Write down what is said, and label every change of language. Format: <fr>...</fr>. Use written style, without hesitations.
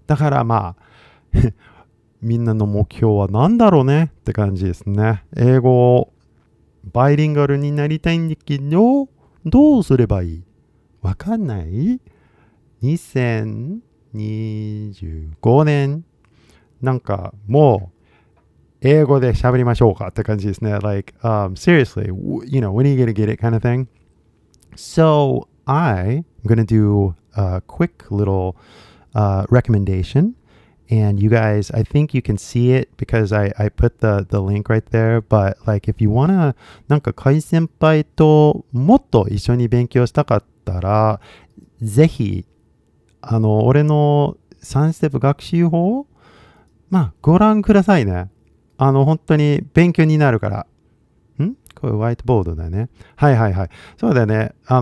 <ja>だからみんなの目標は何だろうねって感じですね。英語をバイリンガルになりたいんだけど、どうすればいい？わかんない？ 2025 年なんかもう英語で喋りましょうかって感じですね。</ja> <en>Like, seriously, you know, when are you gonna get it kind of thing? So I'm gonna do a quick little recommendation. And you guys, I think you can see it because I put the link right there. But like, if you wanna</en> <ja>なんか海先輩ともっと一緒に勉強したかったら、ぜひ俺の3ステップ学習法、ご覧くださいね。本当に勉強になるから。これホワイトボードだね。はい。そうだよね。</ja>